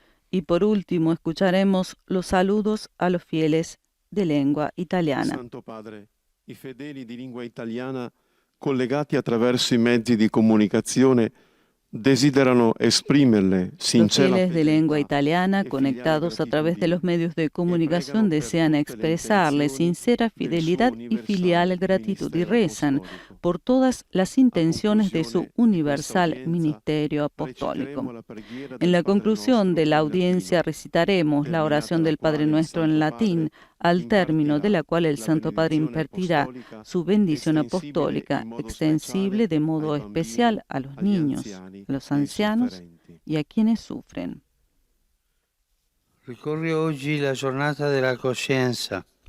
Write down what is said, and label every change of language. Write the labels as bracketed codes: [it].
[es] Y por último, escucharemos los saludos a los fieles de lengua italiana. [it] Santo Padre, i fedeli di lingua italiana collegati attraverso i mezzi di comunicazione desiderano esprimerle [es] Los [it] sincera [es] fieles de lengua italiana conectados a través de los medios de comunicación desean expresarle sincera fidelidad y filial gratitud y rezan por todas las intenciones de su universal ministerio apostólico. En la conclusión de la audiencia recitaremos la oración del Padre Nuestro en latín, al término de la cual el Santo Padre impartirá su bendición apostólica, extensible de modo especial a los niños, a los ancianos y a quienes sufren. [it] Ricorre oggi la giornata della coscienza.